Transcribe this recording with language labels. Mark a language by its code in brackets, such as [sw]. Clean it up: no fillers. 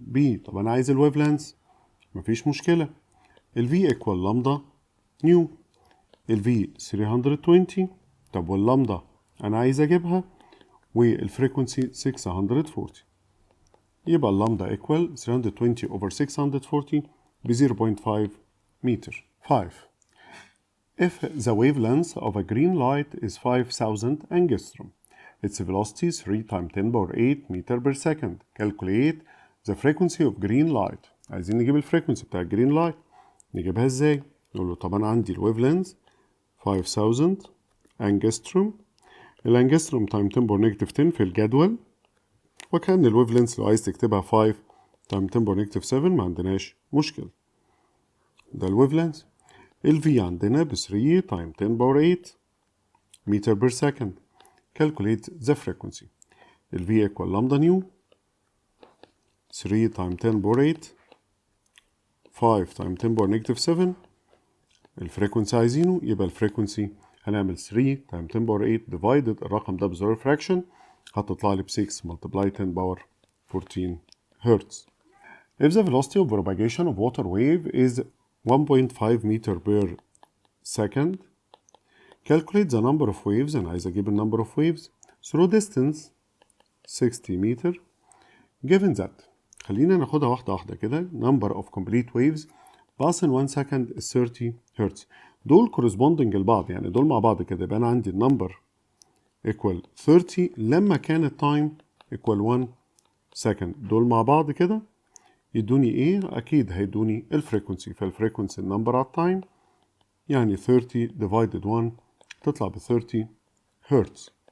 [ar] بي طب انا عايز الويف لينث. مفيش مشكله. الفي ايكوال لامدا نيو. الفي 320. طب واللامدا انا عايز اجيبها والفريكونسي 640 يبقى اللامدا ايكوال 320 over 640 ب 0.5 متر. 5. [en] If the wavelength of a green light is 5000 angstrom, its velocity is 3 times 10 power 8 meter per second. Calculate the frequency of green light. [ar] عايزين نجيب الفريكونسي بتاع الجرين لايت. نجيبها ازاي؟ نقول له طب انا عندي الويف لينث 5000 angstrom. الانجستروم تايم 10 باور نيجاتيف 10 في الجدول وكأن الويف لينث لو عايز تكتبها 5 تايم 10 باور نيجاتيف 7 ما عندناش مشكلة. ده الويف لينث. ال V عندنا ب 3 تايم 10 باور 8 متر بير سكند. [en] Calculate the frequency. [ar] ال V equal lambda nu 3 تايم 10 باور 8 5 تايم 10 باور نيجاتيف 7. الفريكونسي عايزينه يبقى الفريكونسي هنعمل 3 تايم 10 باور 8 divided الرقم ده بزيرو fraction هتطلع لي ب 6 multiply 10 باور 14 Hz. [en] If the velocity of propagation of water wave is 1.5 meter per second. Calculate the number of waves. [ar] أنا عايز أجيب [en] number of waves through distance 60 meter. Given that [ar] خلينا ناخدها واحدة واحدة كده. [en] Number of complete waves pass in 1 second is 30 Hz. [ar] دول corresponding لبعض، يعني دول مع بعض كده، يبقى أنا عندي [en] number equal 30 [ar] لما كان التايم equal 1 second. دول مع بعض كده يدوني ايه؟ اكيد هيدوني الفريكونسي. فالفريكونسي النمبر على التايم، يعني 30 divided 1 تطلع ب 30 هرتز.